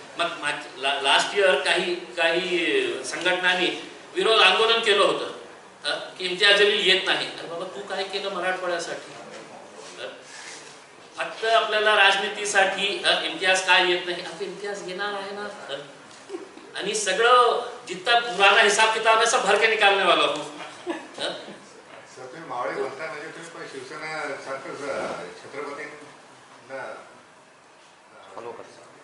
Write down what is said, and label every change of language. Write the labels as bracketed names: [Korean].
[Marathi] मग last year काही संघटनांनी विरोध आंदोलन केलं होतं की इम्तियाज जलील येत नाही. अरे बाबा तू काय केलं मराठवाड्यासाठी? फक्त आपल्याला राजनीतीसाठी इम्तियाज काय येत नाही? आता इम्तियाज येणार आहे ना. आणि सगळं [Hindi] जितना पुराना हिसाब किताब है सब भर के निकालने वाला हूँ. [Marathi] मावळे म्हणता म्हणजे तुम्ही पण शिवसेना सारखं छत्रपतींना फॉलो करता.